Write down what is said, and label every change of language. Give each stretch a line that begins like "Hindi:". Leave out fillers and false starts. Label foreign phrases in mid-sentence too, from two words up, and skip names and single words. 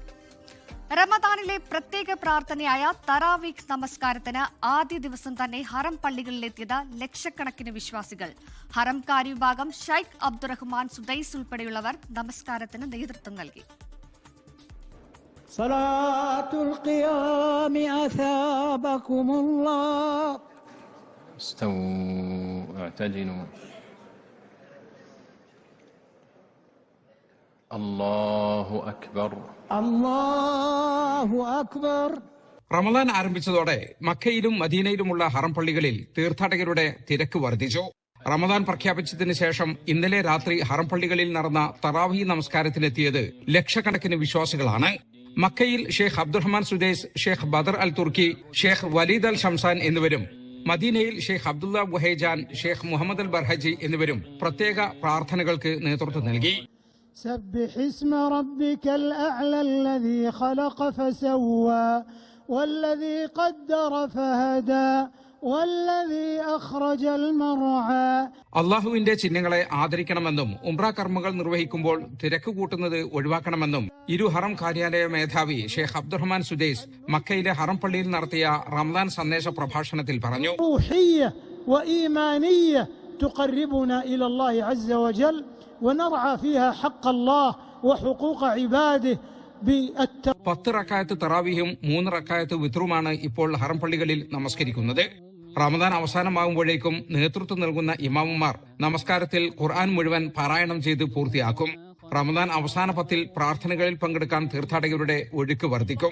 Malayalam: റമദാനിലെ പ്രത്യേക പ്രാർത്ഥനയായ തറാവീഖ് നമസ്കാരത്തിന് ആദ്യ ദിവസം തന്നെ ഹറം പള്ളികളിലെത്തിയത് ലക്ഷക്കണക്കിന് വിശ്വാസികൾ. ഹറം കാര്യവിഭാഗം ഷൈഖ് അബ്ദുറഹ്മാൻ സുദൈസ് ഉൾപ്പെടെയുള്ളവർ നമസ്കാരത്തിന് നേതൃത്വം നൽകി.
Arabic: صلاة القيام أثابكم الله استو اعتدلوا الله أكبر الله أكبر.
Malayalam: റമദാൻ ആരംഭിച്ചതോടെ മക്കയിലും മദീനയിലുമുള്ള ഹറം പള്ളികളിൽ തീർത്ഥാടകരുടെ തിരക്ക് വർദ്ധിച്ചു. റമദാൻ പ്രഖ്യാപിച്ചതിന് ശേഷം ഇന്നലെ രാത്രി ഹറം പള്ളികളിൽ നടന്ന തറാവീഹ് നമസ്കാരത്തിനെത്തിയത് ലക്ഷക്കണക്കിന് വിശ്വാസികളാണ്. മക്കയിൽ ഷെയ്ഖ് അബ്ദുറഹ്മാൻ സുദൈസ്, ഷെയ്ഖ് ബദർ അൽ തുർക്കി, ഷെയ്ഖ് വലീദ് അൽ ഷംസാൻ എന്നിവരും മദീനയിൽ ഷെയ്ഖ് അബ്ദുള്ള ബുഹൈജാൻ, ഷെയ്ഖ് മുഹമ്മദ് അൽ ബർഹജി എന്നിവരും പ്രത്യേക പ്രാർത്ഥനകൾക്ക് നേതൃത്വം നൽകി.
Arabic: سبح اسم ربك الأعلى الذي خلق فسوى والذي قدر فهدى والذي أخرج المرعى.
Malayalam: അള്ളാഹുവിന്റെ ചിഹ്നങ്ങളെ ആദരിക്കണമെന്നും ഉംറ കർമ്മങ്ങൾ നിർവഹിക്കുമ്പോൾ തിരക്ക് കൂട്ടുന്നത് ഒഴിവാക്കണമെന്നും ഇരു ഹറം കാര്യാലയ മേധാവി ഷെയ്ഖ് അബ്ദുറഹ്മാൻ സുദൈസ് മക്കയിലെ ഹറം പള്ളിയിൽ നടത്തിയ റമദാൻ സന്ദേശ പ്രഭാഷണത്തിൽ പറഞ്ഞു.
Arabic: روحية وإيمانية تقربنا إلى الله عز وجل ونرعى فيها حق الله وحقوق عباده.
Malayalam: 10 റക്അത്ത് തറാവീഹും 3 റക്അത്ത് വിത്റുമാണ് ഇപ്പോൾ ഹറം പള്ളികളിൽ നമസ്കരിക്കുന്നത്. റമദാൻ അവസാനമാകുമ്പോഴേക്കും നേതൃത്വം നൽകുന്ന ഇമാമുമാർ നമസ്കാരത്തിൽ ഖുർആൻ മുഴുവൻ പാരായണം ചെയ്ത് പൂർത്തിയാക്കും. റമദാൻ അവസാന 10 പ്രാർത്ഥനകളിൽ പങ്കെടുക്കാൻ തീർത്ഥാടകരുടെ ഒഴുക്ക് വർദ്ധിക്കും.